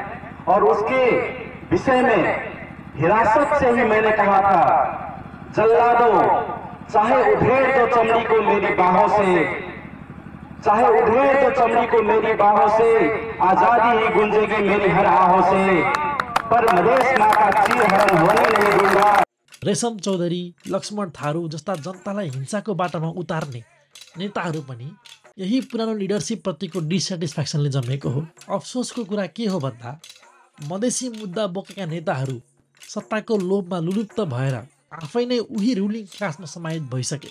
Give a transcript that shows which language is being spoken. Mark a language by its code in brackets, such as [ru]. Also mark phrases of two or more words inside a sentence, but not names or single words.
[hi] और उसके विषय में हिरासत से ही मैंने कहा था, जल्लादो चाहे उधेड़ दो चमड़ी को मेरी बाहों से, चाहे उधेड़ दो चमड़ी को मेरी बाहों से, आजादी ही गुंजेगी मेरी हर आहों से, पर मधेश माँ का चीरहरण होने नहीं दूंगा। [ne] रेशम चौधरी, लक्ष्मण थारू जस्ता जनतालाई हिंसाको बाटोमा उतार्ने नेताहरू पनि यही पुरानो लिडरसिप प्रतिको डिसेटिस्फ्याक्सनले जन्मेको हो। अफसोसको कुरा के हो भन्दा मधेसी मुद्दा बोकेका नेताहरू सत्ताको लोभमा लुलुप्त भएर आफै नै उही [en] ruling class [ne] समाहित भइसके।